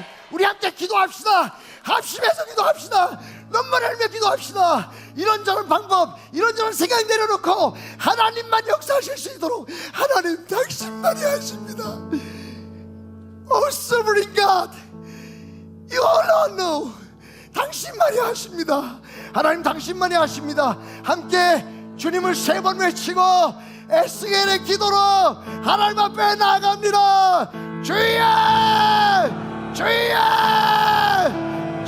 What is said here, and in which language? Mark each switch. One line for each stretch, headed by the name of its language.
Korean: 우리 함께 기도합시다. 합심해서 기도합시다. 눈물 흘리며 기도합시다. 이런저런 방법, 이런저런 생각 내려놓고 하나님만 역사하실 수 있도록, 하나님 당신만이 하십니다.
English: Oh sovereign God, You alone know.
Korean: 당신만이 하십니다. 하나님 당신만이 하십니다. 함께 주님을 3번 외치고 에스겔의 기도로 하나님 앞에 나아갑니다. 주여, 주여,